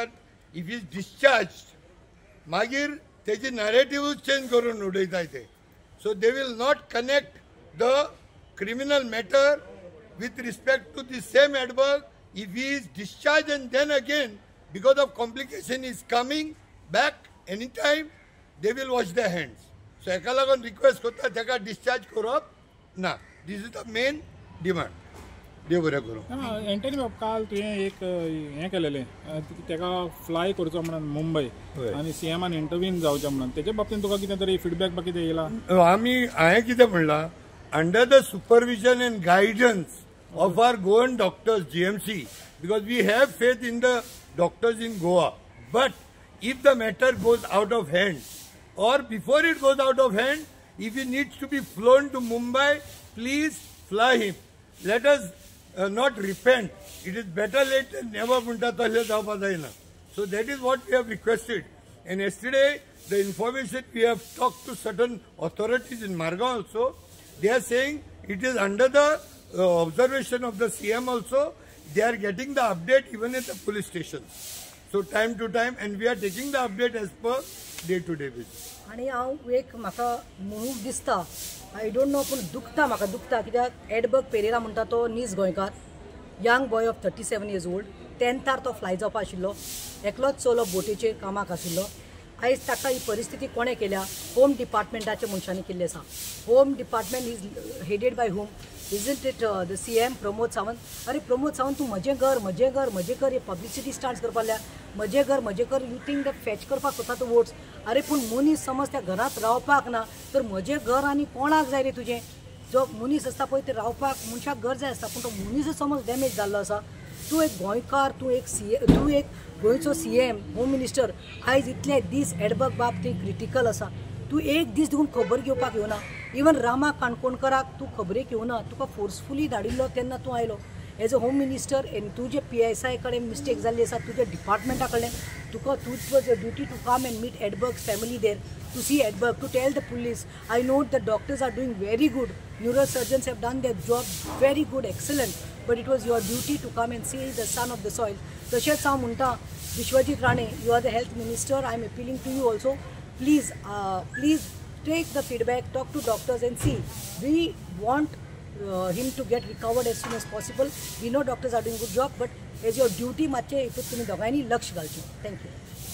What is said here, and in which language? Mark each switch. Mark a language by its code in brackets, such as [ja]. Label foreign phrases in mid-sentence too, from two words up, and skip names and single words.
[en] if is discharge [kok] मागीर तेजी नरेटिव्ह चेंज करून उडयताय ते. [en] So they will not connect the criminal matter with respect to the same Edinburgh. If he is discharged and then again because of complication is coming back anytime, they will wash their hands. [kok] So एका लागून रिक्वेस्ट करता ताका डिस्चार्ज करप ना. [en] This is the main demand. [kok] देव बरें करूं. एंटनी बाब काल तुवें एक हें केलेलें ताका फ्लाय करचो म्हणून मुंबय आनी CMान इंटरव्यून जावचें म्हणून तेजे बाबतींत तुका कितें तरी फीडबॅक बा कितें येयला? हांवें कितें म्हणलां [en] under the supervision and guidance of our Goan doctors, GMC, because we have faith in the doctors in Goa. But if the matter goes out of hand, or before it goes out of hand, if he needs to be flown to Mumbai please fly him. Let us not repent. It is better late than never. So that is what we have requested. And yesterday, the information we have talked to certain authorities in Margao also, they are saying it is under the observation of the CM also. They are getting the update even at the police station. So time to time, and we are taking the update as per day-to-day basis. [kok] आणि हांव एक म्हाका म्हणून दिसता, [en] I don't know [kok] पूण म्हाका दुखता कित्याक एडबर्ग पेरेरा म्हणटा तो नीस गोंयकार, [en] young boy of 37 years old, [kok] 10th तो फ्लाय जावपा आशिल्लो, एकलोच चलो बोटीचेर कामाक आशिल्लो. आयज ताका ही परिस्थिती कोणे केल्या? होम डिपार्टमेंटाच्या मनशांनी केल्ली आसा. [en] Home Department is headed by Home? Isn't it the CM प्रमोद सावंत? [kok] अरे प्रमोद सावंत, तूं म्हजें घर हे [en] publicity start [kok] करपा लाय. म्हजें घर [en] you think that fetch [kok] करपाक सोदता तूं वोट्स. अरे पूण मनीस समज त्या घरांत रावपाक ना तर म्हजें घर आनी कोणाक जाय रे तुजें? जो मनीस आसता पळय ते रावपाक मनशाक घर जाय आसता, पूण तो मनीस समज डॅमेज जाल्लो आसा. तूं एक गोंयकार, तूं एक गोंयचो CM, [en] home minister, [kok] आयज इतले दीस एडबर्ग बाब थंय क्रिटिकल आसा. तूं एक दीस देखून खबर घेवपाक येवना. इवन रामा काणकोणकराक तूं खबरेक येवना. तुका फोर्सफुली धाडिल्लो तेन्ना तूं आयलो [en] as a home minister. [kok] एन तुजे PSI कडेन मिस्टेक जाल्ली आसा, तुज्या डिपार्टमेंटा कडल्यान. [en] It was your duty to come and meet Edberg's family there, to see Edberg, to tell the police. I know the doctors are doing very good, neurosurgeons have done their job very good, excellent, but it was your duty to come and see the son of the soil. [kok] तशेंच हांव म्हणटा, विश्वजीत राणे, [en] you are the health minister, I am appealing to you also. Please take the feedback, talk to doctors and see. We want him to get recovered as soon as possible. We know doctors are doing good job, but as your duty, [kok] मातशें हितूंत तुमी दोगांयनी लक्ष घालचें. [en] Thank you.